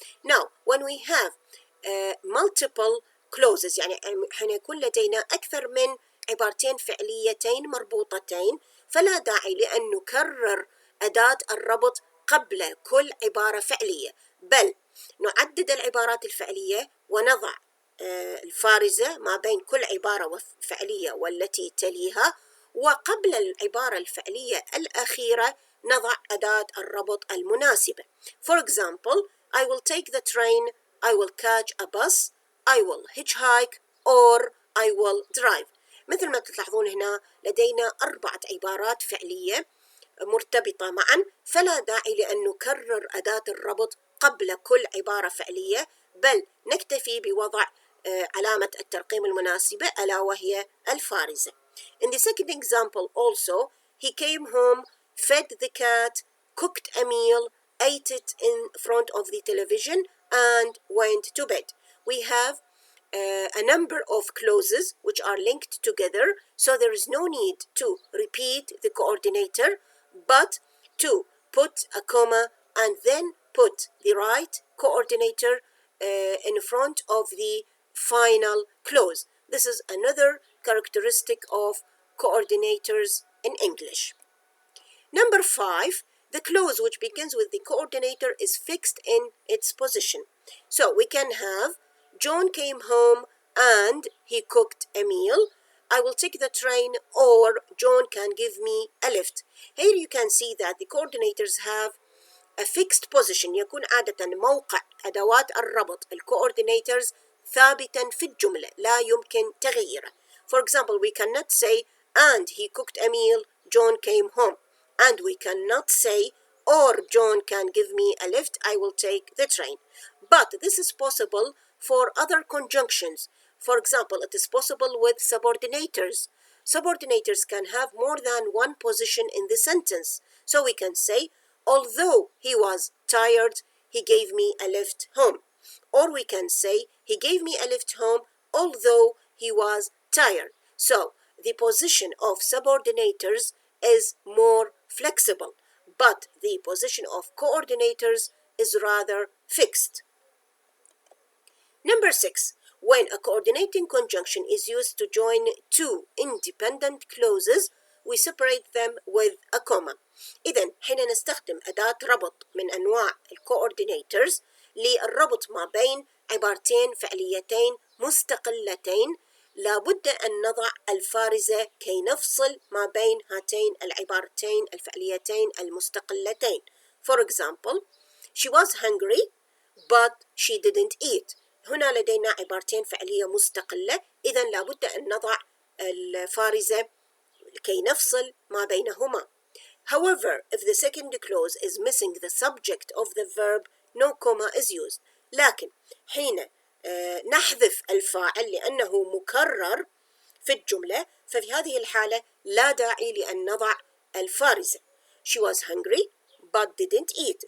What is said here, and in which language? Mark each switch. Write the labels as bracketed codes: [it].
[en] Now, when we have multiple clauses [ar] يعني حين يكون لدينا أكثر من عبارتين فعليتين مربوطتين فلا داعي لأن نكرر أداة الربط قبل كل عبارة فعلية، بل نعدد العبارات الفعلية ونضع الفارزة ما بين كل عبارة فعلية والتي تليها، وقبل العبارة الفعلية الأخيرة نضع أداة الربط المناسبة. [en] For example, I will take the train, I will catch a bus, I will hitchhike or I will drive. [ar] مثل ما تلاحظون هنا لدينا 4 عبارات فعلية مرتبطة معا، فلا داعي لأن نكرر أداة الربط قبل كل عبارة فعلية، بل نكتفي بوضع علامة الترقيم المناسبة ألا وهي الفارزة. [en] In the second example also, he came home, fed the cat, cooked a meal, ate it in front of the television and went to bed. We have a number of clauses which are linked together, so there is no need to repeat the coordinator, but to put a comma and then put the right coordinator in front of the final clause. This is another characteristic of coordinators in English. Number 5, the clause which begins with the coordinator is fixed in its position. So we can have John came home and he cooked a meal. I will take the train or John can give me a lift. Here you can see that the coordinators have a fixed position [ar] يكون عادة موقع أدوات الربط الcoordinators ثابتا في الجملة لا يمكن تغييره. [en] For example, we cannot say and he cooked a meal, John came home. And we cannot say or John can give me a lift, I will take the train. But this is possible for other conjunctions. For example, it is possible with subordinators. Subordinators can have more than one position in the sentence. So we can say, although he was tired, he gave me a lift home. Or we can say, he gave me a lift home although he was tired. So the position of subordinators is more flexible, but the position of coordinators is rather fixed. Number 6. When a coordinating conjunction is used to join two independent clauses, we separate them with a comma. [ar] إذن حين نستخدم أداة ربط من أنواع الcoordinators للربط ما بين عبارتين فعليتين مستقلتين لابد أن نضع الفارزة كي نفصل ما بين هاتين العبارتين الفعليتين المستقلتين. [en] For example, she was hungry but she didn't eat. [ar] هنا لدينا عبارتين فعلية مستقلة، إذن لابد أن نضع الفارزة كي نفصل ما بينهما. [en] However, if the second clause is missing the subject of the verb, no comma is used. [ar] لكن حين نحذف الفاعل لأنه مكرر في الجملة، ففي هذه الحالة لا داعي لأن نضع الفارزة. [en] She was hungry but didn't eat.